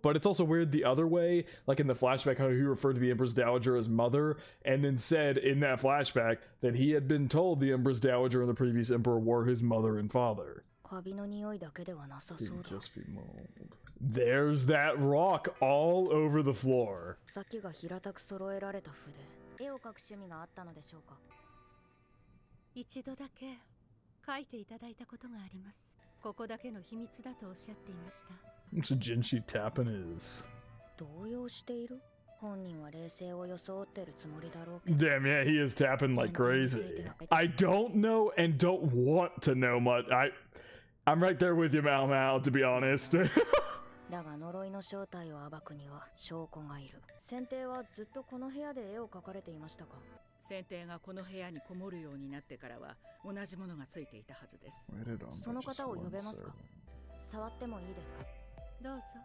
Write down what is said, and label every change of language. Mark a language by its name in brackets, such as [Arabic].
[English] But it's also weird the other way, like in the flashback how he referred to the Empress Dowager as mother, and then said in that flashback that he had been told the Empress Dowager and the previous emperor were his mother and father. Just be mold. There's that rock all over the floor. [Japanese] 先が平たく揃えられた筆。絵を描く趣味があったのでしょうか？一度だけ書いていただいたことがあります。ここだけの秘密だとおっしゃっていました。 [English] It's Jinshi tapping his. [Japanese] 動揺している？本人は冷静を装ってるつもりだろうけど。 [English] Damn, yeah, he is tapping like crazy. I don't know and don't want to know much. I'm right there with you, Mao Mao, to be honest. [Japanese] だが呪いの正体を暴くには証拠がいる。先帝はずっとこの部屋で絵を描かれていましたか？先帝がこの部屋にこもるようになってからは同じものがついていたはずです。その方を呼べますか？触ってもいいですか？どうぞ。